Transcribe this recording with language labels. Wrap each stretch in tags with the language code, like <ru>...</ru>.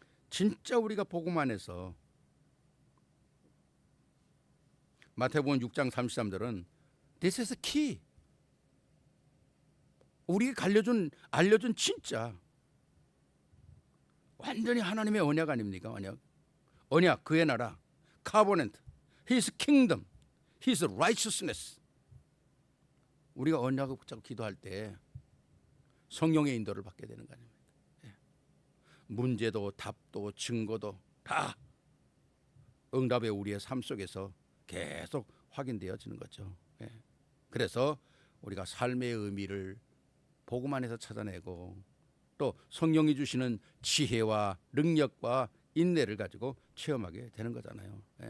<ko>진짜 우리가 복음 안에서 마태복음 6장 33절은</ko> <en>This is key.</en> <ko>우리에게 알려준 진짜 완전히 하나님의 언약 아닙니까? 언약 그의 나라,</ko> <en>covenant, His kingdom, His righteousness.</en> <ko>우리가 언약을 붙잡고 기도할 때 성령의 인도를 받게 되는 거 아닙니까? 문제도 답도 증거도 다 응답의 우리의 삶 속에서 계속 확인되어지는 거죠. 그래서 우리가 삶의 의미를 복음 안에서 찾아내고 또 성령이 주시는 지혜와 능력과 인내를 가지고 체험하게 되는 거잖아요.</ko>